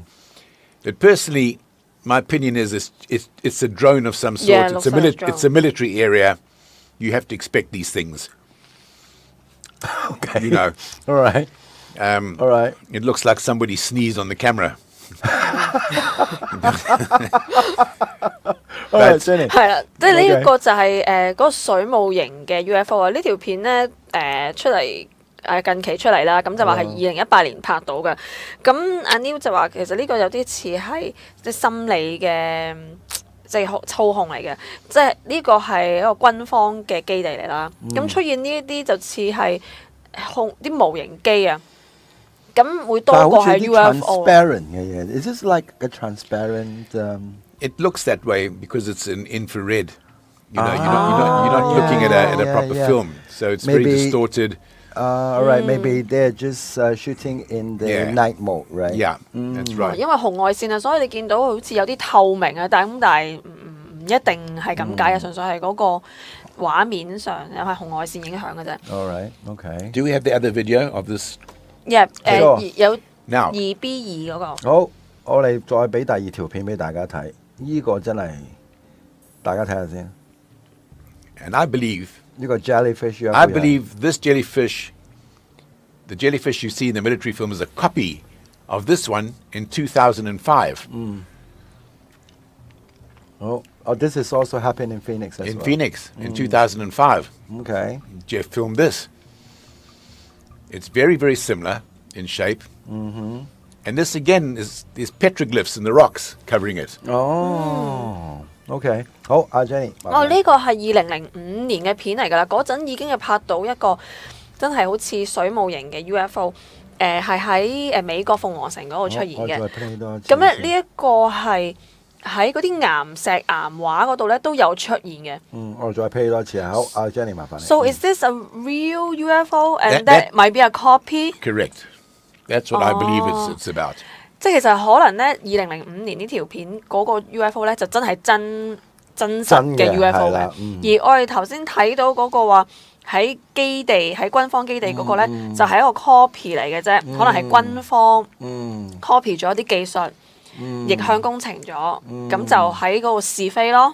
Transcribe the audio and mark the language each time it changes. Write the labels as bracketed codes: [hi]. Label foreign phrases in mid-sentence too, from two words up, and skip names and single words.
[en] But personally, my opinion is it's a drone of some sort. Yeah, it looks like a drone. It's a military area. You have to expect these things. Okay. You know, All right. All right. it looks like somebody sneezed on the camera. All right, Jenny. [yue] 係啦，即係呢一個就係嗰個水母型嘅 UFO 啊！呢條片咧出嚟近期出嚟啦，咁就話係2018年拍到嘅。咁阿 Neil 就話其實呢個有啲似係即係心理嘅即係操控嚟嘅，即係呢個係一個軍方嘅基地嚟啦。咁出現呢一啲就似係控啲模型機啊。咁會多過係 UFO。 [en] transparent [yue] 嘅嘢。 [en] Is this like a transparent? It looks that way because it's an infrared. You know, you're not looking at a proper film, so it's very Maybe- distorted. All right, maybe they're just shooting in the Yeah. night mode, right? Yeah, that's right. [yue] 因為紅外線啊，所以你見到好似有啲透明啊，但係唔一定係咁解嘅，純粹係嗰個畫面上有係紅外線影響嘅啫。 [en] All right, okay. Do we have the other video of this? [yue] 有 [en] Now, [yue] 2B2嗰個。好，我哋再俾第二條片俾大家睇，呢個真係大家睇下先。 [en] and I believe [yue] 呢個 [en] jellyfish UFO I believe this jellyfish, the jellyfish you see in the military film, is a copy of this one in 2005 Oh, this is also happened in Phoenix as in well. Phoenix in 2005. Okay. Jeff filmed this. It's very, very similar in shape. And this again is petroglyphs in the rocks covering it. Oh, okay. [yue] 好，阿 Jenny。呢個係2005年嘅片嚟㗎啦，嗰陣已經係拍到一個真係好似水母型嘅 UFO，係喺美國鳳凰城嗰度出現嘅。咁咧呢一個係喺嗰啲岩石岩畫嗰度咧都有出現嘅。我再 play 多次啊。好，阿 Jenny 麻煩你。 [en] So is this a real UFO and That- that might be a copy？ Correct. That's what I believe it's about. [yue] 即係其實可能咧，2005年呢條片嗰個 UFO 咧就真係真實嘅 UFO 嘅，而我哋頭先睇到嗰個話喺基地喺軍方基地嗰個咧，就係一個 copy 嚟嘅啫，可能係軍方 copy 咗啲技術，逆向工程咗，咁就喺嗰度試飛咯。